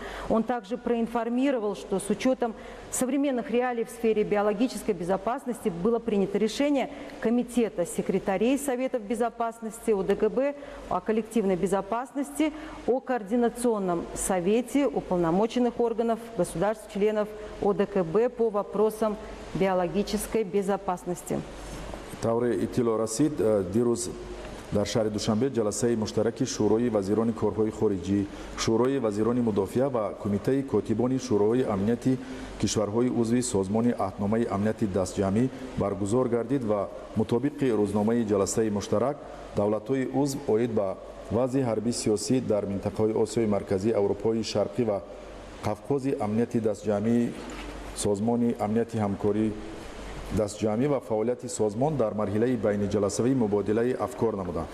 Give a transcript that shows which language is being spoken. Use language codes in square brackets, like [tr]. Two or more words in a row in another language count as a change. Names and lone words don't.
[ru] Он также проинформировал, что с учетом современных реалий в сфере биологической безопасности было принято решение Комитета секретарей Советов безопасности ОДКБ о коллективной безопасности, о Координационном совете уполномоченных органов государств-членов ОДКБ по вопросам биологической безопасности. [tg] тавре иттилоъ расид дирӯз дар шаҳри Душанбе ҷаласаи муштараки шӯрои вазирони корҳои хориҷӣ, шӯрои вазирони мудофиа ва кумитаи котибони шӯрои амнияти кишварҳои узви созмони аҳдномаи амнияти дастҷамъӣ баргузор гардид ва мутобиқи рӯзномаи ҷаласаи муштарак давлатҳои узв оид ба вазъи ҳарбӣ сиёсӣ дар минтақаҳои Осиёи марказӣ, Аврупои шарқӣ ва Қавқози амнияти дастҷамъии созмони амнияти ҳамкории дастҷамъӣ ва фаъолияти созмон дар марҳилаи байниҷаласавии мубодилаи афкор намуданд.